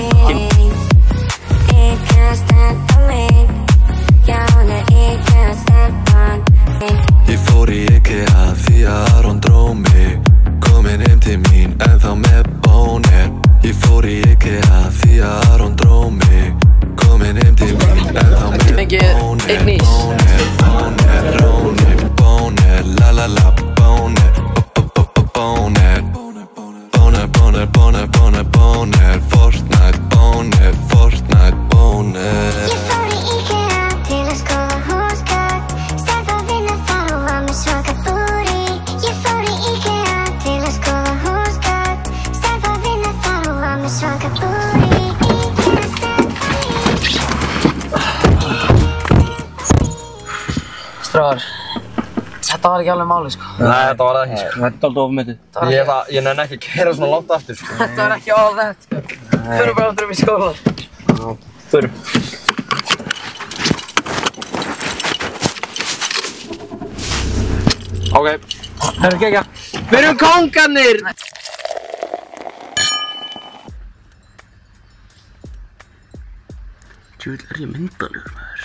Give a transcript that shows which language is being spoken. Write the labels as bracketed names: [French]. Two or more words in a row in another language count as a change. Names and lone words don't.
[Icelandic] Ég fór í IKEA því að Aron dró mig. Komin heim til mín en þá með bónir. Ég fór í IKEA því að Aron dró mig. Komin heim til mín en þá með bónir. Bónir, bónir, rónir, bónir, la la la, bónir, bónir. Bónir, bónir, bónir, bónir, bónir, Fortnite, bónir, Fortnite, bónir. Ég fór í IKEA til að skoða húsgögn. Stelpa að vinna þar og var með svaka booty. Ég fór í IKEA til að skoða húsgögn. Stelpa að vinna þar og var með svaka booty. IKEA stelpa mín. Strákar, þetta var ekki alveg máli, sko. Nei, þetta var það ekki, sko. Þetta er alltaf ofmyndið. Ég nenni ekki að keyra svona langt aftur, sko. [English] Þetta var ekki all that, [Icelandic] sko. Förum bara aftur í skóla. Já, förum. Ok, Það er ekki. Við erum kóngarnir! Djúvill er ég myndalegur, maður.